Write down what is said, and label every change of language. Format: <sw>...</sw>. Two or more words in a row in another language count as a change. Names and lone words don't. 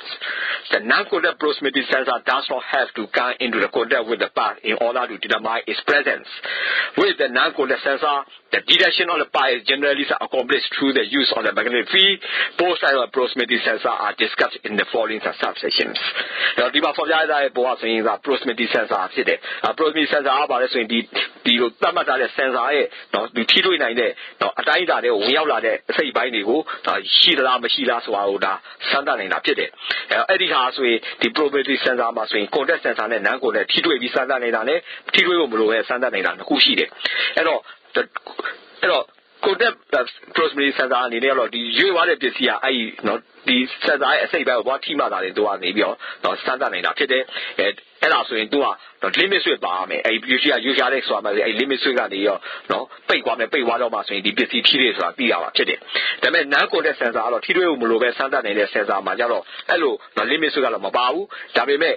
<en>The non-contact proximity sensor does not have to come into the contact with the part in order to determine its presence. With the non-contact sensor, the detection of the part is generally accomplished through the use of the magnetic field. Both types of proximity sensor are discussed in the following subsections. Now, the proximity sensor</en> <my>ဖြစ်တယ်</my> <en>proximity sensor</en> <my>ကပါလဲဆိုရင်ဒီလိုသတ်မှတ်ထားတဲ့ sensor ရဲ့နော်ဒီထိတွေ့နိုင်တဲ့နော်အတိုင်းအတာတွေကိုဝင်ရောက်လာတဲ့အစိတ်ပိုင်းတွေကိုရှိသလားမရှိလားဆိုတာကိုဒါစမ်းသပ်နေတာဖြစ်တယ်အဲ့ဒီဟာဆိုရင်ဒီ</my> <en>proximity sensor</en> <my>မှာဆိုရင်</my> <en>contact sensor</en> <my>နဲ့</my> <en>non contact</en> <my>ထိ တွေ့ပြီးစမ်းသပ်နေတာနဲ့ထိတွေ့ဖို့မလိုဘဲစမ်းသပ်နေတာတစ်ခုရှိတယ်အဲ့တော့</my> <en>contact proximity sensor</en> <my>အနေနဲ့တော့ဒီရွေးသွားတဲ့ပစ္စည်းကအဲ့ဒီနော်ဒီ sensor ရဲ့အစိတ်ပိုင်းကိုဘာထိမှတာတွေတို့ကနေပြီးတော့စမ်းသပ်နေတာဖြစ် တယ်အဲ့ဒါဆိုရင်သူက</my> <en>limit switch</en> <my>ပါမယ်အဲ့ဒီရွေးရှားတဲ့ဆိုတာမှအဲ့</my> <en>limit switch</en> <my>ကနေရောနော်ပိတ်သွားတော့မှဆိုရင်ဒီပစ္စည်းထိတယ်ဆိုတာသိရပါဖြစ် တယ်ဒါပေမဲ့</my> <en>non contact sensor</en> <my>ကတော့ထိတွေ့ဖို့မလိုပဲစမ်းသပ်နေတဲ့ sensor မှာကျတော့အဲ့လို</my> <en>limit switch</en> <my>ကတော့မပါဘူးဒါပေမဲ့</my>